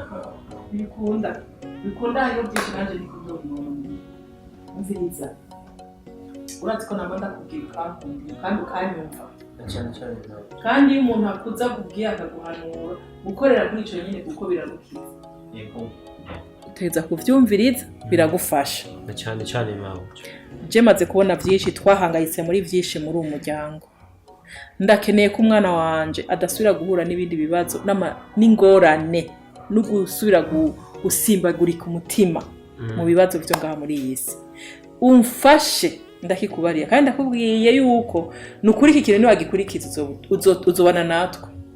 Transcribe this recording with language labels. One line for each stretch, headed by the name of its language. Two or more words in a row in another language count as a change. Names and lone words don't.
Rundi: bikunda hariho byinshi nanjye nikunda umuntu mviriza urazi ko naba ndakubwira ukankunda kandi ukanyumva Cyane. kandi iyo umuntu akuza akubwiye akaguhanura gukorera kuri icyo nyine kuko biragukiza Yego. uteza kuvyumviriza biragufasha Cyane mawe. je maze kubona byinshi twahangayitse muri byinshi muri uwo muryango ndakeneye ko umwana wanje adasubira guhura n'ibindi bibazo n'ingorane no gusubira gusimbagurika umutima mu bibazo byo ngaha muri iyi si umfashe ndakikubariye kandi ndakubwiye yuko nukuri iki kintu niwagikurikiza uzobana natwe